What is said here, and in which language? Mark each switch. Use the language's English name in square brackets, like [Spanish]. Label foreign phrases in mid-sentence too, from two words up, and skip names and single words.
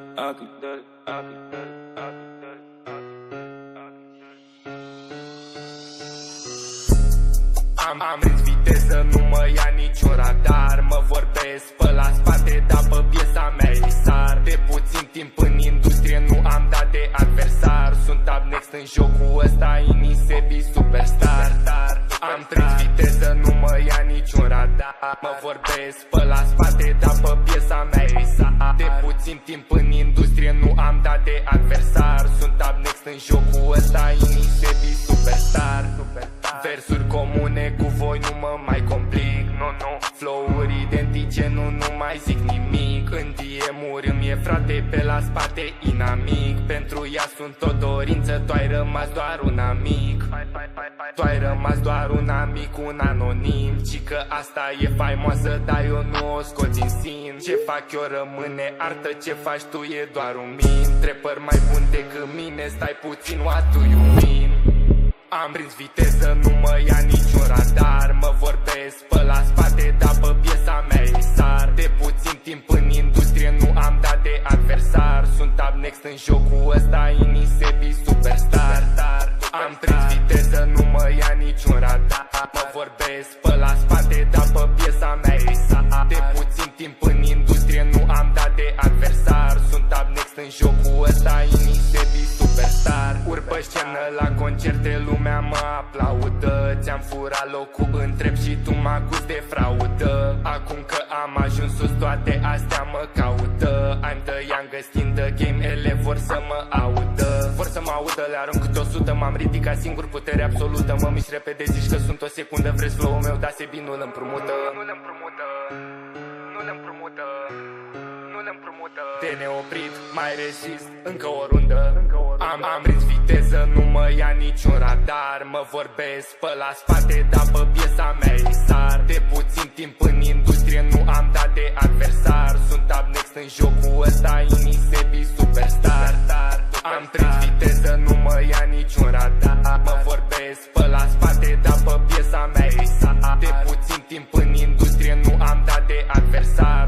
[Romanian] Am prins viteză, nu mă ia niciun radar. Mă vorbesc pe la spate, dar pe piesa mea îi sar. De puțin timp în industrie nu am dat de adversar. Sunt [English] up next [Romanian] în jocul ăsta, Inisebi superstar. Am prins viteză, nu mă ia niciun radar. Mă vorbesc pe la spate, dar pe piesa mea îi sar. De puțin timp în industrie nu am dat de adversar. Sunt [English] up next [Romanian] în jocul ăsta, Inisebi superstar. Versuri comune cu voi nu mă mai complic, nu. Flow-uri identice, nu mai zic nimic. În DM-uri îmi e frate, pe la spate inamic. Pentru ea sunt o dorință, tu ai rămas doar un amic. Tu ai rămas doar un amic, un anonim. Ci că asta e faimoasă, dar eu nu o scoți în sin. Ce fac eu rămâne artă, ce faci tu e doar un min. Trepăr mai bun decât mine, stai puțin, [English] what do you mean? [Romanian] Am prins viteză, nu mă ia niciun radar. Mă vorbesc pe la spate, dar pe piesa mea îi sar. De puțin timp în industrie nu am dat de adversar. Sunt [English] up next [Romanian] în jocul ăsta, Inisebi superstar. Am prins viteză, nu mă ia niciun radar. Mă vorbesc pe la spate, dar pe piesa mea îi sar. De puțin timp în industrie nu am dat de adversar. Sunt [English] up next [Romanian] în jocul ăsta, Inisebi superstar. Urc pe scenă la concerte, lumea mă aplaudă. Ți-am furat locul, întreb și tu mă acuzi de fraudă. Acum că am ajuns sus, toate astea mă caută. [English] I'm the youngest in the game, [Romanian] ele vor să mă audă. Vor să mă audă, le arunc câte 100. M-am ridicat singur, putere absolută. Mă mișc repede, zici că sunt o secundă. Vreți flow-ul meu, da Sebi nu-l împrumută. Te neoprit, mai rezist, încă o rundă. Am prins viteză, nu mă ia niciun radar. Mă vorbesc pe la spate, dar pe piesa mea îi sar. De puțin timp în industrie nu am dat de adversar. Sunt [English] up next [Romanian] în jocul ăsta, Inisebi superstar. Am prins viteză, nu mă ia niciun radar. Mă vorbesc pe la spate, dar pe piesa mea îi sar. De puțin timp în industrie nu am dat de adversar.